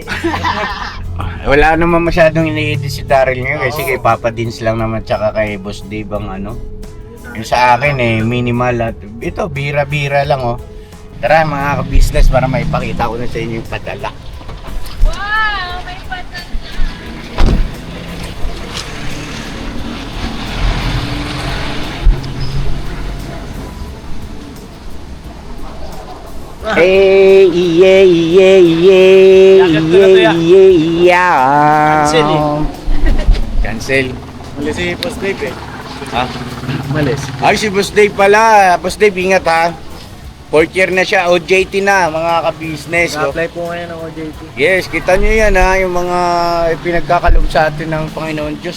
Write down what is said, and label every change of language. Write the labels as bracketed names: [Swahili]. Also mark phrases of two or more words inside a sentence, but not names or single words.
[Filipino] Wala naman masyadong ini-edit si Daryl ngayon kasi kay Papa Dins lang naman tsaka kay Boss Dave ang ano. Yung sa akin minimal at ito bira-bira lang oh. Tara mga ka-business para maipakita ko na sa inyo yung padala. Wow! May patat na! [English] Hey, yeah, yeah, yeah, yeah, yeah. [Filipino] Cancel Cancel. Mali si Boss Dave eh. Ha? Malis. Ay, si Boss Dave pala. Boss Dave, ingat ha. 4th year na siya. OJT na, mga ka-business. Oh. Na-apply po ngayon ng OJT. Yes, kita nyo yan ha. Yung mga pinagkakaloob sa atin ng Panginoon Diyos.